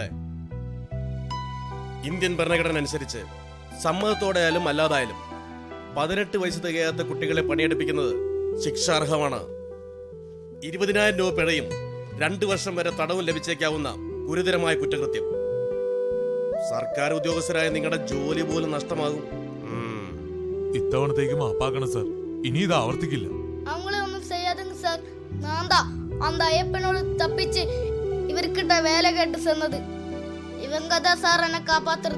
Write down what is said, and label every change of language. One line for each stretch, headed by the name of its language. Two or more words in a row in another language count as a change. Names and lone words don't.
Malayalam: ഇന്ത്യൻ ഭരണഘടന അനുസരിച്ച് സമ്മതത്തോടെയായാലും അല്ലാതായാലും 18 വയസ്സ് തികയാത്ത കുട്ടികളെ പണിയെടുപ്പിക്കുന്നത് ശിക്ഷാർഹമാണ്. 20,000 രൂപ പിഴയും 2 വർഷം വരെ തടവും ലഭിച്ചേക്കാവുന്ന ഗുരുതരമായ കുറ്റകൃത്യം. സർക്കാർ ഉദ്യോഗസ്ഥരായ നിങ്ങളുടെ ജോലി പോലും നഷ്ടമാകും. ഇത്തവണത്തേക്ക് മാപ്പാക്കണം സാർ. ഇനി ഇത് ആവർത്തിക്കില്ല.
Tamil: அவங்களே ஒன்றும் செய்யாதுங்க சார். நான் தான் அந்த ஐயப்பனோடு தப்பிச்சு இவர்கிட்ட வேலை கேட்டு சொன்னது. இவங்க தான் சார் என்னை காப்பாத்துறது.